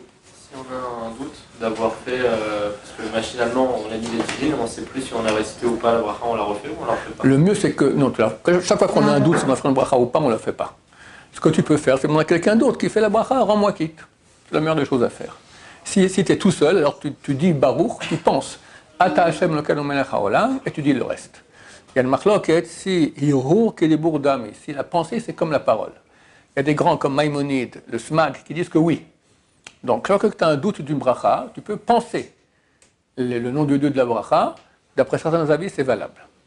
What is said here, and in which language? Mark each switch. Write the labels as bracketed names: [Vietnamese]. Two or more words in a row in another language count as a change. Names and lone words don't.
[French] Si on a un doute d'avoir fait, parce que machinalement on a dit les tefilines, on ne sait plus si on a récité ou pas la bracha, on la refait ou on la refait pas. Le mieux c'est que, non, chaque fois qu'on a un doute si on a fait une bracha ou pas, on ne la fait pas. Ce que tu peux faire, c'est demander à quelqu'un d'autre qui fait la bracha, rends-moi quitte. C'est la meilleure des choses à faire. Si tu es tout seul, alors tu dis Baruch, tu penses [Hebrew] אתה השם אלוקינו מלך העולם, [French] et tu dis le reste. Il y a le marloquet, si [Hebrew] הרהור כדיבור דמי, [French] si la pensée c'est comme la parole. Il y a des grands comme Maïmonide, le Smag, qui disent que oui. Donc, lorsque tu as un doute d'une bracha, tu peux penser le nom de Dieu de la bracha. D'après certains avis, c'est valable.